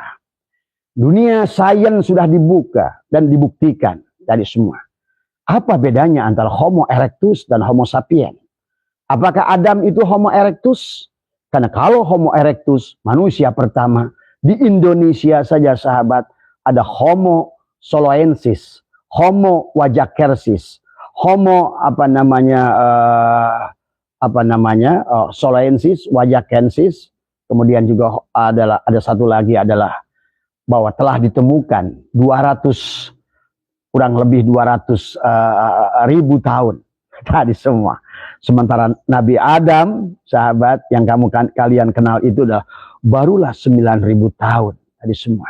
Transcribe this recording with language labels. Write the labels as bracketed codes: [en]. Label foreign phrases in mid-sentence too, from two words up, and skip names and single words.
[id] Dunia sains sudah dibuka dan dibuktikan dari semua. Apa bedanya antara Homo erectus dan Homo sapiens? Apakah Adam itu Homo erectus? Karena kalau Homo erectus, manusia pertama, Di Indonesia saja sahabat ada Homo soloensis, Homo wajakersis, Homo soloensis, wajakensis. Kemudian juga ada satu lagi adalah bahwa telah ditemukan 200 kurang lebih 200 ribu tahun tadi semua. Sementara Nabi Adam, sahabat yang kalian kenal itu barulah 9.000 tahun tadi semua.